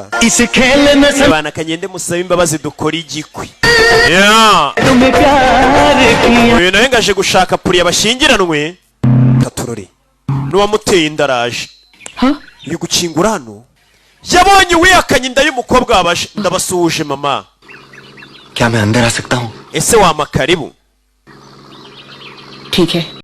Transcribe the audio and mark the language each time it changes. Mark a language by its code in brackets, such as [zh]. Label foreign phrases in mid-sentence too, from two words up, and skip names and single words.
[rw] Ewana kagende musaba imbabazi dukora igikwi. Uyu nawe ngaje gushaka Puriya bashyingiranwe. Katorore n'uwamuteye inda araje. Iri gukingura hano. Yabonye wiyakanye inda y'umukobwa wabaje. Ndabasuhuje mama. [hi] क्या मैं अंदर आ सकता हूँ? [rw] Ese wama karibu? [hi] ठीक है.